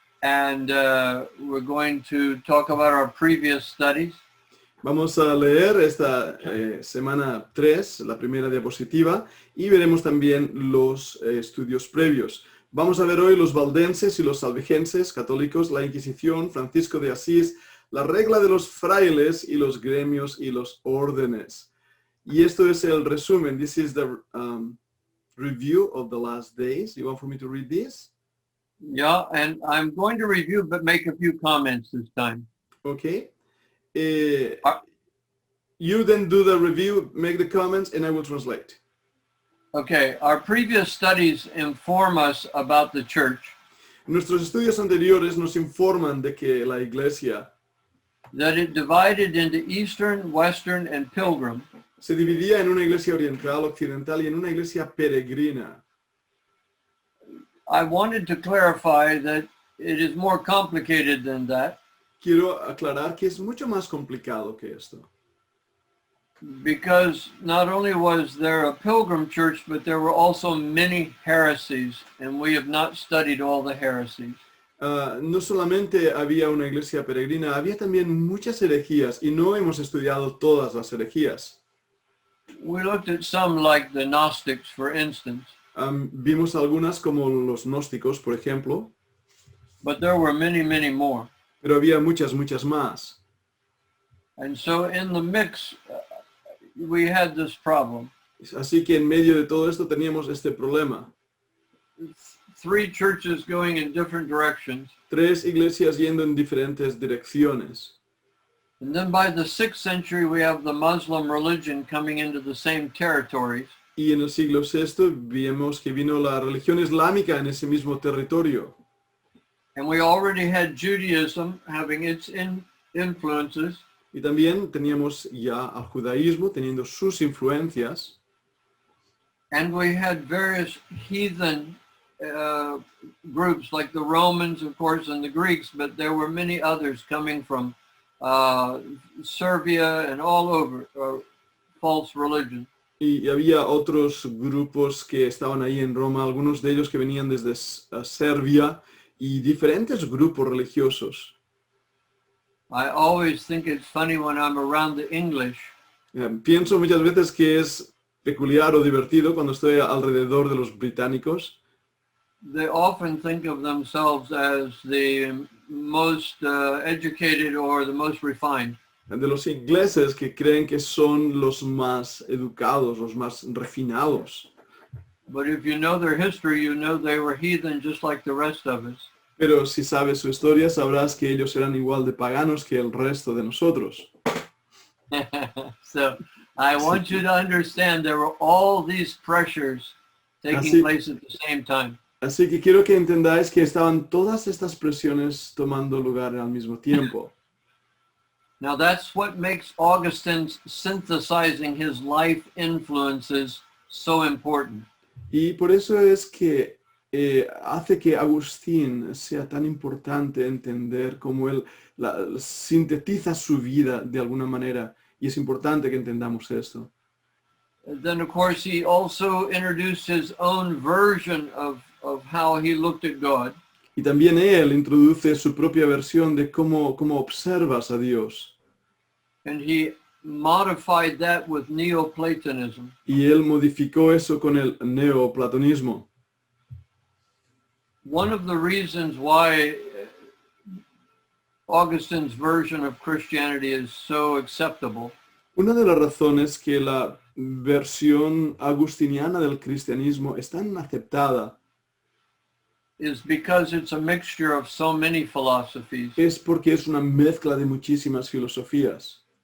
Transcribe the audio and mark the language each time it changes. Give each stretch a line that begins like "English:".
English: And we're going to talk about our previous studies.
Spanish: Vamos a leer esta semana 3, la primera diapositiva, y veremos también los estudios previos. Vamos a ver hoy los valdenses y los albigenses, católicos, la Inquisición, Francisco de Asís, la regla de los frailes y los gremios y los órdenes. Y esto es el resumen.
English: This is the review of the last days. You want for me to read this? Yeah, and I'm going to review, but make a few comments this time. Okay. You then do the review, make the comments, and I will translate. Okay, our previous studies inform us about the church.
Spanish: Nuestros estudios anteriores nos informan de que la Iglesia
English: that it divided into Eastern, Western, and Pilgrim.
Spanish: Se dividía en una iglesia oriental, occidental y en una iglesia peregrina.
English: I wanted to clarify that it is more complicated than that.
Spanish: Quiero aclarar que es mucho más complicado que esto.
English: Because not only was there a pilgrim church, but there were also many heresies, and we have not studied all the heresies.
Spanish: No solamente había una iglesia peregrina, había también muchas herejías y no hemos estudiado todas las herejías.
English: We looked at some like the Gnostics, for instance.
Spanish: Vimos algunas como los gnósticos, por ejemplo.
English: But there were many, many more.
Spanish: Pero había muchas más.
English: And so in the mix, we had this problem.
Spanish: Así que en medio de todo esto teníamos este problema.
English: 3 churches going in different directions.
Spanish: 3 iglesias yendo en diferentes direcciones.
English: And then by the 6th century, we have the Muslim religion coming into the same territories.
Spanish: Y en el siglo VI vimos que vino la religión islámica en ese mismo territorio.
English: And we already had Judaism having its influences.
Spanish: Y también teníamos ya al judaísmo teniendo sus influencias.
English: And we had various heathen groups like the Romans, of course, and the Greeks, but there were many others coming from Serbia and all over, false religion.
Spanish: Y había otros grupos que estaban ahí en Roma, algunos de ellos que venían desde Serbia y diferentes grupos religiosos.
English: I always think it's funny when I'm around the English.
Spanish: Pienso muchas veces que es peculiar o divertido cuando estoy alrededor de los británicos.
English: They often think of themselves as the most educated or the most refined.
Spanish: De los ingleses que creen que son los más educados, los más refinados.
English: But if you know their history, you know they were heathen just like the rest of us.
Spanish: Pero si sabes su historia, sabrás que ellos eran igual de paganos que el resto de nosotros.
English: So I want you to understand there were all these pressures taking place at the same time.
Spanish: Así que quiero que entendáis que estaban todas estas presiones tomando lugar al mismo tiempo.
English: Now that's what makes Augustine's synthesizing his life influences so important.
Spanish: Y por eso es que hace que Agustín sea tan importante entender cómo él sintetiza su vida de alguna manera. Y es importante que entendamos esto.
English: And then of course he also introduced his own version of how he looked at God.
Spanish: Y también él introduce su propia versión de cómo observas a Dios.
English: And he modified that with Neoplatonism.
Spanish: Y él modificó eso con el neoplatonismo.
English: One of the reasons why Augustine's version of Christianity is so acceptable.
Spanish: Una de las razones que la versión agustiniana del cristianismo es tan aceptada
English: is because it's a mixture of so many philosophies.
Spanish: Es porque es una mezcla de muchísimas filosofías.